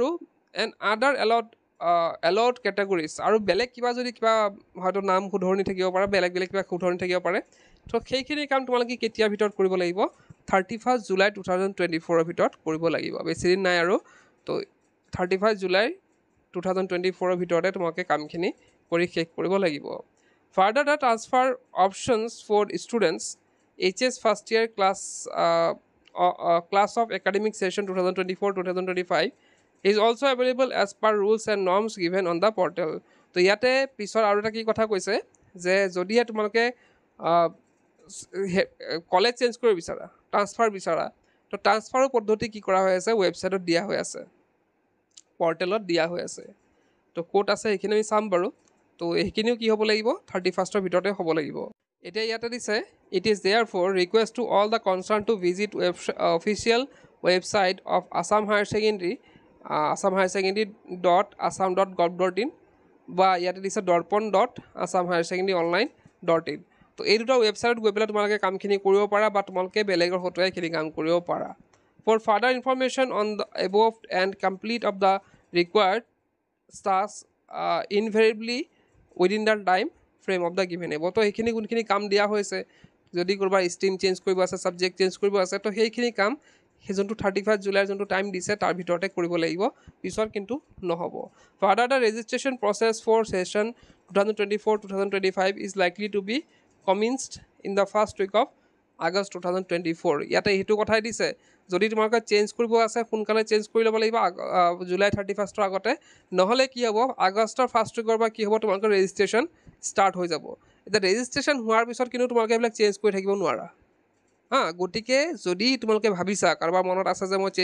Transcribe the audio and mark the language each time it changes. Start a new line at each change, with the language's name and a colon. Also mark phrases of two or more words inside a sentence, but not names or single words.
English: and other allowed categories
Assamese: আৰু বেলেগ কিবা যদি কিবা হয়তো নাম শুধৰণি থাকিব পাৰে বেলেগ কিবা শুধৰণি থাকিব পাৰে তো সেইখিনি কাম তোমালোকে কেতিয়াৰ ভিতৰত কৰিব লাগিব 31 জুলাই 2024 ভিতৰত কৰিব লাগিব বেছি দিন নাই আৰু তো 31 জুলাই 2024 ভিতৰতে তোমালোকে কামখিনি কৰি শেষ কৰিব লাগিব
English: Further the transfer options for students HS first year class of academic session 2024-2025 is also available as per rules and norms given on the portal
Assamese: তো ইয়াতে পিছৰ আৰু এটা কি কথা কৈছে যে যদিহে তোমালোকে
English: college change
Assamese: কৰিব বিচাৰা ট্ৰান্সফাৰ বিচাৰা তো ট্ৰান্সফাৰৰ পদ্ধতি কি কৰা হৈ আছে ৱেবছাইটত দিয়া হৈ আছে পৰ্টেলত দিয়া হৈ আছে তো ক'ত আছে সেইখিনি আমি চাম বাৰু তো এইখিনিও কি হ'ব লাগিব 31ৰ ভিতৰতে হ'ব লাগিব এতিয়া ইয়াতে দিছে
English: It is there for request to all the concerned to visit official website of Assam Higher
Assamese: ছেকেণ্ডেৰী.assam.gov.in বা ইয়াতে দিছে darpan.assamhighersecondary.online.in তো এই দুটা ৱেবছাইটত গৈ পেলাই তোমালোকে কামখিনি কৰিব পাৰা বা তোমালোকে বেলেগৰ হতুৱাই এইখিনি কাম কৰিব পাৰা
English: For further information on the above and complete of the required tasks invariably within the time frame of the given above
Assamese: তো সেইখিনি কোনখিনি কাম দিয়া হৈছে যদি কোনোবা
English: stream change
Assamese: কৰিব আছে
English: subject change
Assamese: কৰিব আছে তো সেইখিনি কাম সেই যোনটো 31 জুলাইৰ যোনটো টাইম দিছে তাৰ ভিতৰতে কৰিব লাগিব পিছত কিন্তু নহ'ব
English: Further the registration process for session 2024-2025 is likely to be commenced in the first week of August
Assamese: 2024 ইয়াতে সেইটো কথাই দিছে যদি তোমালোকে চেঞ্জ কৰিব আছে সোনকালে চেঞ্জ কৰি ল'ব লাগিব জুলাই 31ৰ আগতে নহ'লে কি হ'ব আগষ্টৰ
English: first week
Assamese: পৰা কি হ'ব তোমালোকৰ
English: registration start
Assamese: হৈ যাব এতিয়া ৰেজিষ্ট্ৰেশ্যন হোৱাৰ পিছত কিন্তু তোমালোকে এইবিলাক চেঞ্জ কৰি থাকিব নোৱাৰা হা গতিকে যদি তোমালোকে ভাবিছা কাৰোবাৰ মনত আছে যে মই